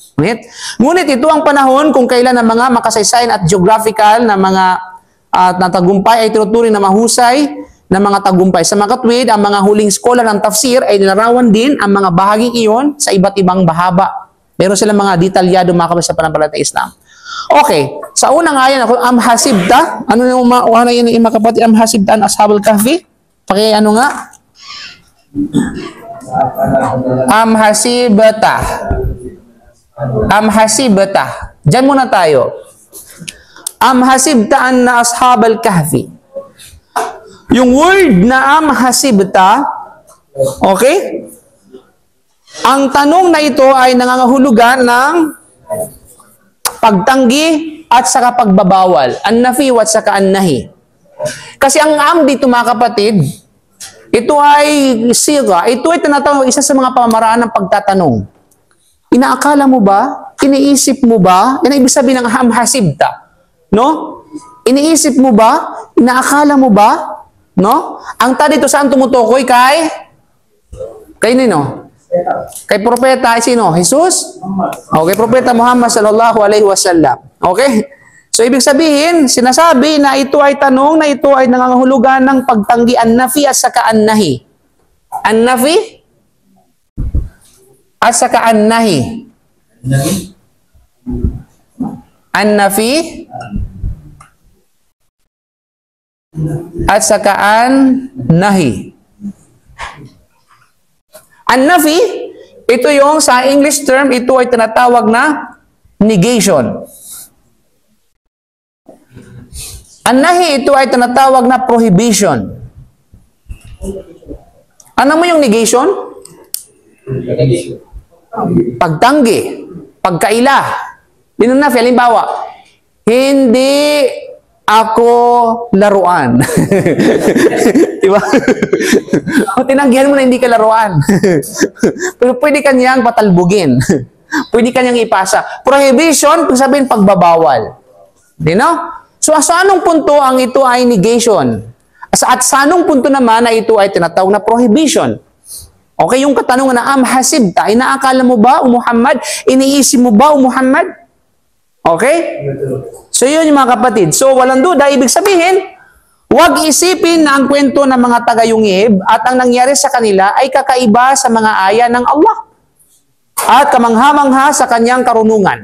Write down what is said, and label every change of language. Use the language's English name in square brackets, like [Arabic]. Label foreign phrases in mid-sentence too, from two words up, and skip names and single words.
[Filipino] Ngunit ito ang panahon kung kailan ang mga makasaysayan at geographical na mga tagumpay ay tinuturing na mahusay na mga tagumpay. Sa mga katwid, ang mga huling scholar ng tafsir ay nilarawan din ang mga bahaging iyon sa iba't ibang bahaba. Meron silang mga detalyado mga kapatid sa pananampalatayang Islam. Okay, sa unang ayan ako, [Arabic] أم حسبت, [Filipino] ano yung na yun yung mga kapatid, [Arabic] أم حسبت أن أصحاب الكهف? [Filipino] Paki ano nga? [Arabic] أم حسبت. أم حسبت. [Filipino] Diyan muna tayo. [Arabic] أم حسبت أن أصحاب الكهف. [Filipino] Yung word na [Arabic] أم حسبت, [Filipino] okay? Ang tanong na ito ay nangangahulugan ng pagtanggi at saka pagbabawal. An-nafi at saka an-nahi. Kasi ang am dito mga kapatid, ito ay siga, ito ay tinatawag isa sa mga pamamaraan ng pagtatanong. Inaakala mo ba? Iniisip mo ba? Yan ang ibig sabihin ng [Arabic] أم حسبت. [Filipino] No? Iniisip mo ba? Inaakala mo ba? No? Ang ta dito saan tumutukoy kay nino? Kay propeta sino? Jesus? Okay, propeta Muhammad [Arabic] صلى الله عليه وسلم. [Filipino] Okay? So ibig sabihin, sinasabi na ito ay tanong na ito ay nangangahulugan ng pagtanggi an-nafi at saka an-nahi. An-nafi at saka an-nahi. An-nafi at saka an-nahi. An-nafi, ito yung sa [English] English term, [Filipino] ito ay tinatawag na negation. An-nahi, ito ay tinatawag na prohibition. Ano mo yung negation? Pagtanggi, pagkaila. Yun na, halimbawa, hindi ako laruan. Diba? O tinanggihan mo na hindi ka laruan. Pero pwede kanyang patalbugin. Pwede kanyang ipasa. Prohibition, kung sabihin pagbabawal. [English] You know? [Filipino] So sa anong punto ang ito ay negation? At sa anong punto naman na ito ay tinatawag na prohibition? Okay, yung katanungan na [Arabic] أم حسبت, [Filipino] inaakala mo ba o Muhammad? Iniisip mo ba o Muhammad? Okay? So yun yung mga kapatid. So walang duda, ibig sabihin, huwag isipin na ang kwento ng mga tagayungib at ang nangyari sa kanila ay kakaiba sa mga aya ng Allah at kamangha-mangha sa kanyang karunungan.